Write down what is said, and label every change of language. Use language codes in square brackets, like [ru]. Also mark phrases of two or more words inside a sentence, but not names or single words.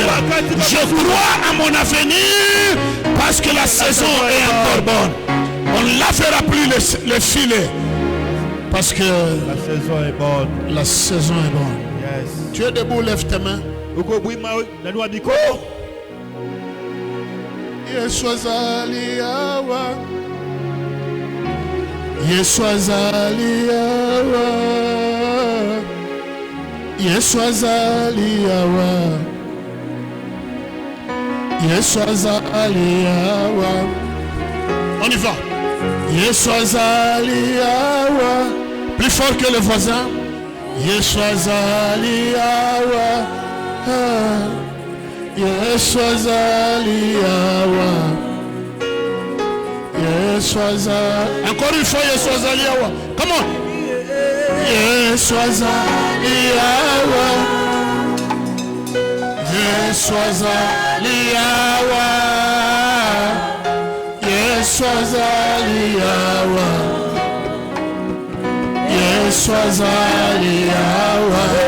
[fr] Je crois à mon avenir, parce que la saison est encore bonne. On ne lavera plus les filets. Parce que La saison est bonne. la saison est bonne. [en] Yes. [fr] Tu es debout, lève tes mains. [ln] Yesu azali awa. Yesu azali awa. Yesu azali awa. Yesu azali awa. [fr] On y va. [ln] Yesu azali awa. [fr] Plus fort que le voisin. [ln] Yesu azali awa. Yesu azali awa. Yesu azali. [fr] Encore une fois, [ln] Yesu azali awa. [en] Come on. [ln] Yesu azali awa. Yesu azali awa. Yesu Yesu azali awa. Yesu azali awa.